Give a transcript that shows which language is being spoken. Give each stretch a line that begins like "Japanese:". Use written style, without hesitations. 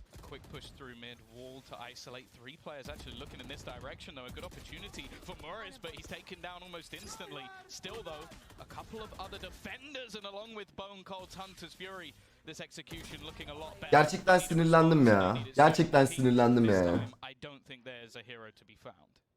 English: quick push through mid wall to isolate 3 players. Actually looking in this direction though, a good opportunity for Morris, but he's taken down almost instantly. Still though, a couple of other defenders and along with Bone Cold's Hunter's Fury, this execution looking a lot better.
Turkish: Gerçekten sinirlendim ya. Gerçekten sinirlendim ya.
English: I don't think there's a hero to be found.